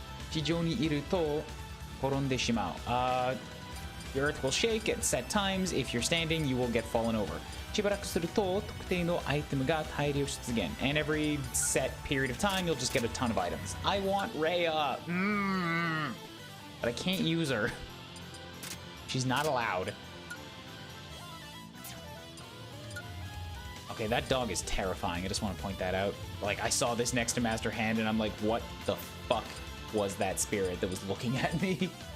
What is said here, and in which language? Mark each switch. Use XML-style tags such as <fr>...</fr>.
<ja>地上にいると転んでしまう。</ja> <en>The earth will shake at set times. If you're standing, you will get fallen over.</en> <ja>しばらくすると特定のアイテムが大量出現.</ja> <en>And every set period of time, you'll just get a ton of items. I want Rhea. But I can't use her. She's not allowed. Okay, that dog is terrifying. I just want to point that out. Like, I saw this next to Master Hand, and I'm like, what the fuck was that spirit that was looking at me?</en>